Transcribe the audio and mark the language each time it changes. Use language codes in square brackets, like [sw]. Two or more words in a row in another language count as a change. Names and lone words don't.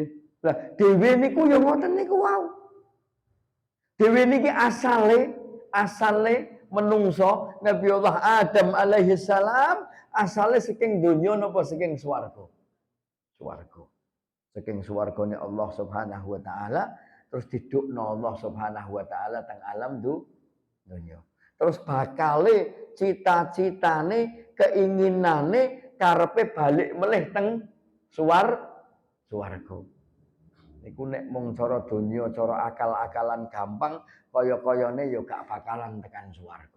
[jv] Lah dhewe niku ya ngoten niku wau. Dewi niki asale menungso Nabi Allah Adam [ar] عليه السلام [jv] asale saking donya napa saking swarga. Swarga. Saking swargane [ar] الله سبحانه وتعالى [jv] terus didukno [ar] الله سبحانه وتعالى [jv] teng alam donya. terus bakale cita-citane, keinginane karepe balik melih teng swarga. Iku nek mung cara donya, cara akal-akalan gampang, kaya-kayane ya gak bakalan tekan swarga.